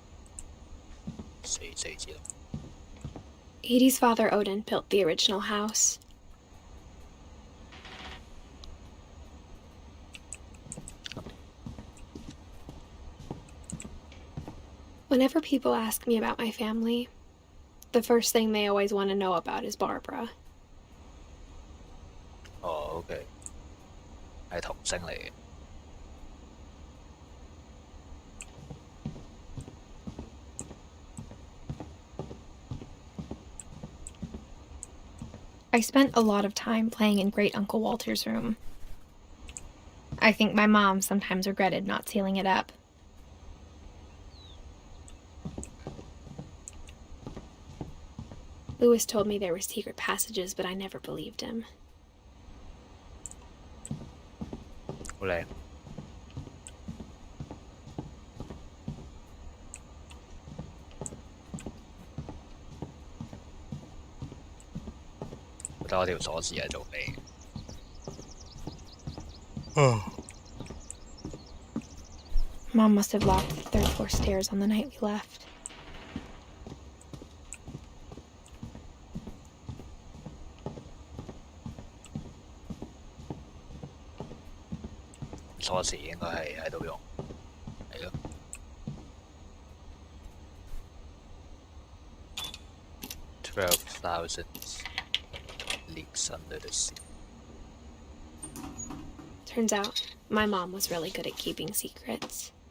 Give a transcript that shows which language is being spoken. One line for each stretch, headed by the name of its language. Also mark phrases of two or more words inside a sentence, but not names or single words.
Cantonese: 4 字。
English: Edie's father Odin built the original house. Whenever people ask me about my family, the first thing they always want to know about is Barbara.
Cantonese: OK， 係童星嚟嘅。
English: I spent a lot of time playing in Great Uncle Walter's room. I think my mom sometimes regretted not sealing it up. Lewis told me there were secret passages, but I never believed him.
Cantonese: 好靚。得我條鎖匙係做咩
English: ？Mom must have locked the third floor stairs on the night we left.
Cantonese: 鎖匙應該係喺度用，係咯。12,000
English: leaks under the sea. Turns out, my mom was really good at keeping secrets.